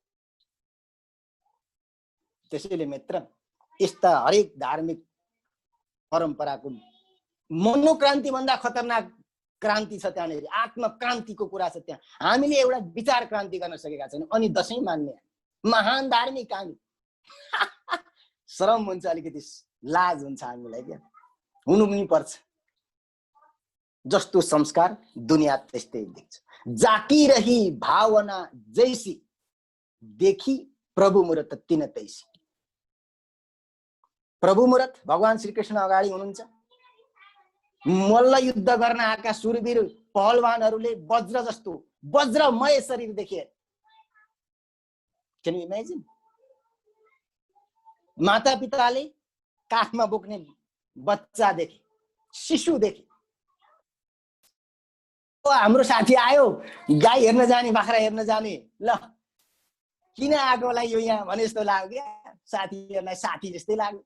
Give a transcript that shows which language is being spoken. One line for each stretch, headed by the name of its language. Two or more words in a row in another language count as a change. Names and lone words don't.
Nepali: त्यसैले मित्र, यस्ता हरेक धार्मिक परम्पराको मनोक्रान्ति भन्दा खतरनाक क्रान्ति छ त्यहाँनिर, आत्मक्रान्तिको कुरा छ त्यहाँ। हामीले एउटा विचार क्रान्ति गर्न सकेका छैनौँ, अनि दशैं मान्ने महान धार्मिक हामी। शरम हुन्छ, अलिकति लाज हुन्छ हामीलाई, क्या हुनु पनि पर्छ। जस्तो संस्कार दुनिया त्यस्तै देख्छ।
Awadhi: जाकी रही भावना जैसी, देखी प्रभु मूर्त तिन तैसी।
Nepali: प्रभु मूर्त भगवान श्रीकृष्ण अगाडि हुनुहुन्छ। मल्ल युद्ध गर्न आएका सुरवीर पहलवानहरूले वज्र जस्तो वज्रमय शरीर देखे।
English: Can you imagine?
Nepali: माता पिताले काखमा बोक्ने बच्चा देखे, शिशु देखे। हाम्रो साथी आयो, गाई हेर्न जाने, बाख्रा हेर्न जाने, ल किन आएको होला यो यहाँ भने जस्तो लाग्यो क्या साथीहरूलाई, साथी जस्तै लाग्यो।